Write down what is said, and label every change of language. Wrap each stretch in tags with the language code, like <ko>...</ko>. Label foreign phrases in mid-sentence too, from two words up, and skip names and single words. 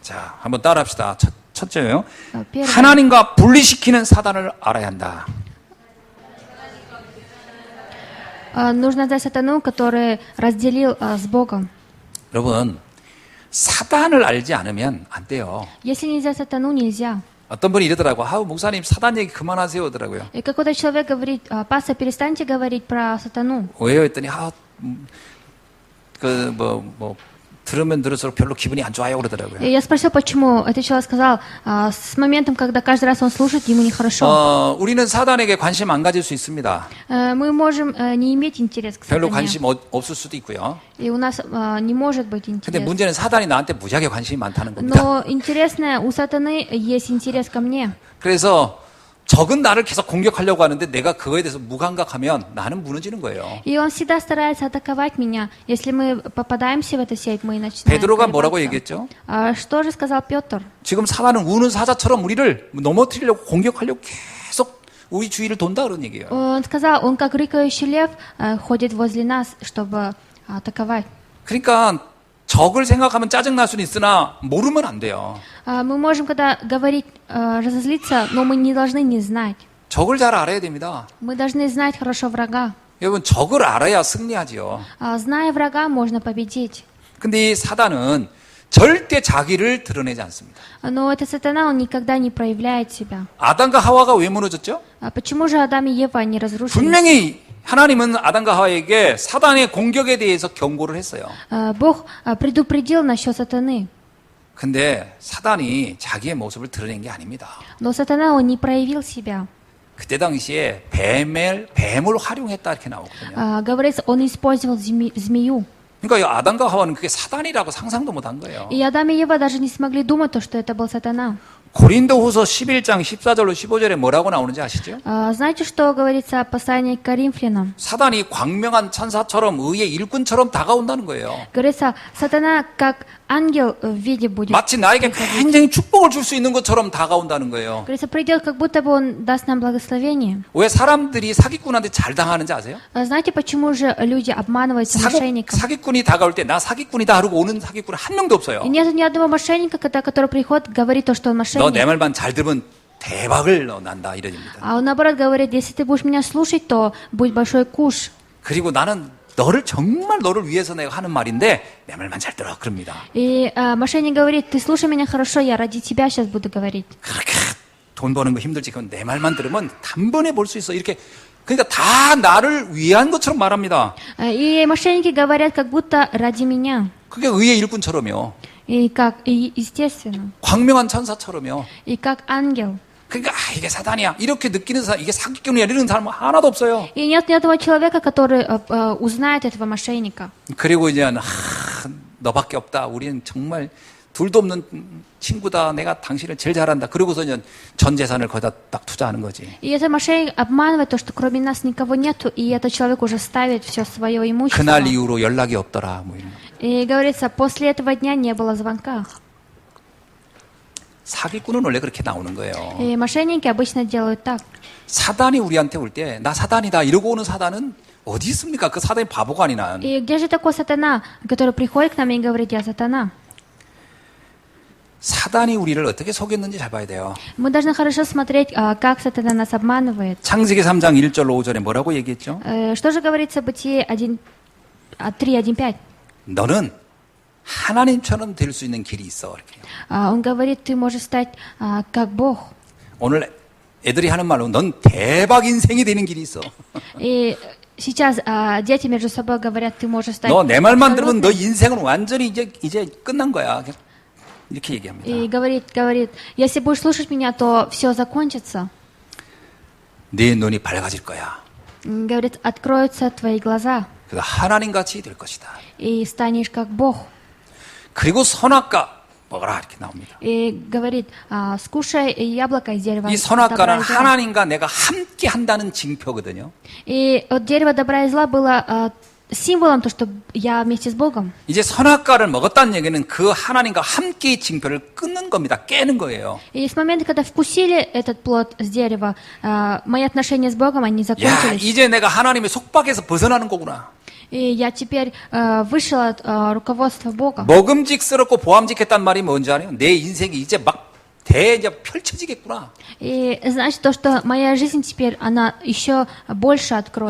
<ko>자, 한번 따라합시다. 첫째요.</ko> <ru>Первое.</ru> <ko>하나님과 분리시키는 사단을 알아야 한다.</ko> <ru>Нужно знать сатану, который разделил с Богом.</ru> <ko>여러분, 사단을 알지 않으면 안 돼요.</ko> <ru>Если нельзя сатану, нельзя.</ru> <ko>어떤 분이 이러더라고. 아우, 목사님 사단 얘기 그만하세요. 하더라고요.</ko> <ru>И какой-то человек говорит, пастор, перестаньте говорить про сатану.</ru> <ko>왜요? 했더니, 들으면 들을수록 별로 기분이 안 좋아요. 그러더라고요.</ko> <ru>И я спросил, почему. Этот человек сказал, с моментом, когда каждый раз он слушает, ему нехорошо.</ru> <ko>우리는 사단에게 관심 안 가질 수 있습니다.</ko> <ru>Мы можем не иметь интерес к 별로 сатане.</ru> <ko>관심 없을 수도 있고요.</ko> <ru>И у нас не может быть 근데 интерес.</ru> <ko>문제는 사단이 나한테 무지하게 관심이 많다는 겁니다.</ko> <ru>Но интересно, у сатаны есть интерес ко мне.</ru> <ko>그래서 적은 나를 계속 공격하려고 하는데 내가 그거에 대해서 무감각하면 나는 무너지는 거예요.</ko> <ru>И он всегда старается атаковать меня. Если мы попадаемся в эту сеть, мы начинаем</ru> <ko>베드로가 뭐라고</ko> <ru>колебаться.</ru> <ko>얘기했죠?</ko> <ru>Что же сказал Петр?</ru> <ko>지금 사단은 우는 사자처럼 우리를 넘어뜨리려고 공격하려고 계속 우리 주위를 돈다 그런 얘기예요.</ko> <ru>Он сказал, он как рыкающий лев ходит возле нас, чтобы атаковать.</ru> <ko>그러니까 적을 생각하면 짜증날 수는 있으나 모르면 안 돼요.</ko> <ru>Мы можем, когда говорить, разозлиться, но мы не должны не знать.</ru> <ko>적을 잘 알아야 됩니다.</ko> <ru>Мы должны знать хорошо врага.</ru> <ko>여러분 적을 알아야 승리하지요.</ko> <ru>Зная врага, можно победить.</ru> <ko>근데 이 사단은 절대 자기를 드러내지 않습니다.</ko> <ru>Но это сатана, он никогда не проявляет себя.</ru> <ko>아담과 하와가 왜 무너졌죠?</ko> <ru>Почему же Адам и Ева не разрушились?</ru> <ko>분명히 하나님은 아담과 하와에게 사단의 공격에 대해서 경고를 했어요.</ko> <ru>Бог предупредил насчет сатаны.</ru> <ko>근데 사단이 자기의 모습을 드러낸 게 아닙니다.</ko> <ru>Но сатана, он не проявил себя.</ru> <ko>그때 당시에 뱀을 활용했다 이렇게 나오거든요.</ko> <ru>Говорится, он использовал змею.</ru> <ko>그러니까 이 아담과 하와는 그게 사단이라고 상상도 못한 거예요.</ko> <ru>И Адам и Ева даже не смогли думать, что это был сатана.</ru> <ko>고린도후서 11장 14절로 15절에 뭐라고 나오는지 아시죠?</ko> <ru>Знаете, что говорится о послании к Коринфянам?</ru> <ko>사단이 광명한 천사처럼 의의 일꾼처럼 다가온다는 거예요.</ko> <ru>Говорится, сатана как ангел в виде будет.</ru> <ko>마치 나에게 굉장히 축복을 줄 수 있는 것처럼 다가온다는 거예요.</ko> <ru>Говорится, придет, как будто бы он даст нам благословение.</ru> <ko>왜 사람들이 사기꾼한테 잘 당하는지 아세요?</ko> <ru>Знаете, почему же люди обманываются мошенникам?</ru> <ko>사기꾼이 다가올 때 나 사기꾼이다 하고 오는 사기꾼 한 명도 없어요.</ko> <ru>И нет ни одного мошенника, который приходит, говорит то, что он мошенник.</ru> <ko>너 내 말만 잘 들으면 대박을 난다 이러입니다.</ko> <ru>А он наоборот говорит, если ты будешь меня слушать, то будет большой куш.</ru> <ko>그리고 나는 정말 너를 위해서 내가 하는 말인데 내 말만 잘 들어 그럽니다.</ko> <ru>И мошенник говорит, ты слушай меня хорошо, я ради тебя сейчас буду говорить.</ru> <ko>그렇게 돈 버는 거 힘들지 그건 내 말만 들으면 단번에 볼 수 있어 이렇게 그러니까 다 나를 위한 것처럼 말합니다.</ko> <ru>И мошенники говорят, как будто ради меня.</ru> <ko>그게 의의 일꾼처럼요.</ko> <ru>И естественно.</ru> <ko>광명한 천사처럼요.</ko> <ru>И как ангел.</ru> <ko>그러니까 이게 사단이야 이렇게 느끼는 사람 이게 사기꾼이야 이러는 사람은 하나도 없어요.</ko> <ru>И нет ни одного человека, который узнает этого мошенника.</ru> <ko>그리고 이제 너밖에 없다. 우리는 정말 둘도 없는 친구다. 내가 당신을 제일 잘한다. 그러고서 이제 전 재산을 거기다 딱 투자하는 거지.</ko> <ru>И этот мошенник обманывает то, что кроме нас никого нету, и этот человек уже ставит все свое имущество.</ru> <ko>그날 이후로 연락이 없더라. 뭐 이런 거.</ko> <ru>И говорится, после этого дня не было звонка.</ru> <ko>사기꾼은 원래 그렇게 나오는 거예요.</ko> <ru>И мошенники обычно делают так.</ru> <ko>사단이 우리한테 올 때 나 사단이다 이러고 오는 사단은 어디 있습니까? 그 사단이 바보가 아니나.</ko> <ru>И где же такой сатана, который приходит к нам и говорит, я сатана?</ru> <ko>사단이 우리를 어떻게 속였는지 잘 봐야 돼요.</ko> <ru>Мы должны хорошо смотреть, как сатана нас обманывает.</ru> <ko>창세기 3장 1절로 5절에 뭐라고 얘기했죠?</ko> <ru>Что же говорится в Бытие 3:1-5?</ru> <ko>너는 하나님처럼 될 수 있는 길이 있어. 이렇게.</ko> <ru>Он говорит, ты можешь стать как Бог.</ru> <ko>오늘 애들이 하는 말로 넌 대박 인생이 되는 길이 있어.</ko> <ru>И сейчас дети между собой говорят, ты можешь стать.</ru> <ko>너 내 말만 들으면 너 인생은 완전히 이제 끝난 거야. 이렇게 얘기합니다.</ko> <ru>И говорит, если будешь слушать меня, то все закончится.</ru> <ko>네 눈이 밝아질 거야.</ko> <ru>Говорит, откроются твои глаза,</ru> <ko>그래서 하나님 같이 될 것이다.</ko> <ru>и станешь как Бог.</ru> <ko>그리고 선악과 먹어라 이렇게 나옵니다.</ko> <ru>И говорит, скушай яблоко из дерева 이 добра 선악과는 и зла.</ru> <ko>하나님과 내가 함께 한다는 징표거든요.</ko> <ru>И от дерева добра и зла было символом то, что я вместе с Богом.</ru> <ko>이제 선악과를 먹었다는 얘기는 그 하나님과 함께의 징표를 끊는 겁니다. 깨는 거예요.</ko> <ru>И с момента, когда вкусили этот плод с дерева, мои отношения с Богом, они 야, закончились.</ru> <ko>이제 내가 하나님의 속박에서 벗어나는 거구나.</ko> <ru>И я теперь вышел от руководства Бога.</ru> <ko>먹음직스럽고 보암직했단 말이 뭔지 아세요? 내 인생이 이제 막 이제 펼쳐지겠구나.</ko> <ru>И значит то, что моя жизнь теперь, она еще больше откроется.</ru>